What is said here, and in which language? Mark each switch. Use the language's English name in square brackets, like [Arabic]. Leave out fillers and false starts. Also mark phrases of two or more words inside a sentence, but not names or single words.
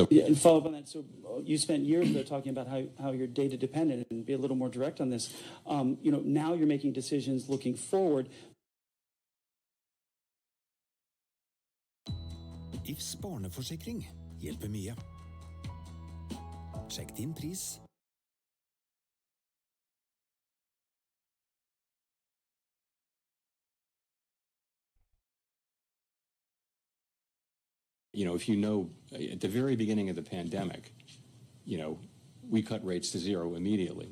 [English] Yeah, and follow up on that. So you spent years though talking about how you're data dependent, and be a little more direct on this. Now you're making decisions looking forward. [Norwegian] Ifs barneforsikring hjelper mye. Sjekk din pris. [English] If at the very beginning of the pandemic, we cut rates to zero immediately.